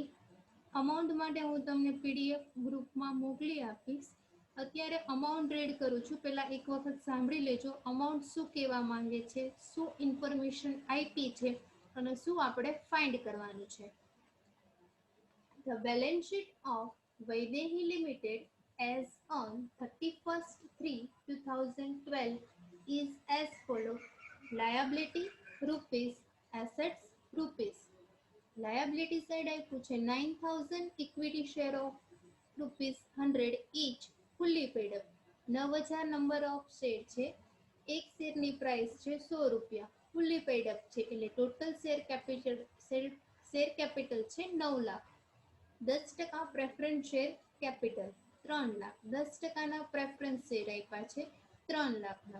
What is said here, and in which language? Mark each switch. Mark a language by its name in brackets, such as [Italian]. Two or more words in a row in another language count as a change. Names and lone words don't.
[Gujarati] અમાઉન્ટ માટે હું તમને પીડીએફ ગ્રુપમાં મોકલી આપીશ. અત્યારે અમાઉન્ટ રીડ કરું છું, પહેલા એક વખત સાંભળી લેજો અમાઉન્ટ શું કહેવા માંગે છે, શું ઇન્ફોર્મેશન આપી છે અને શું આપણે ફાઇન્ડ કરવાનું છે. [English] The balance sheet of Vaidehi Limited as on 31st 3 2012 is as follows. Liability rupees, assets rupees. Liability side [Gujarati] આપ્યું છે 9000, [English] equity share of rupees 100 each, fully paid up. [Gujarati] 9000 [English] number of share [Gujarati] છે, એક શેરની પ્રાઇસ છે 100 રૂપિયા, [English] fully paid up [Gujarati] છે એટલે [English] total share capital [Gujarati] છે 9 લાખ. [English] 10% preference share capital 3 lakh. [Gujarati] 10%ના [English] preference share [Gujarati] આપ્યા છે 3 લાખના.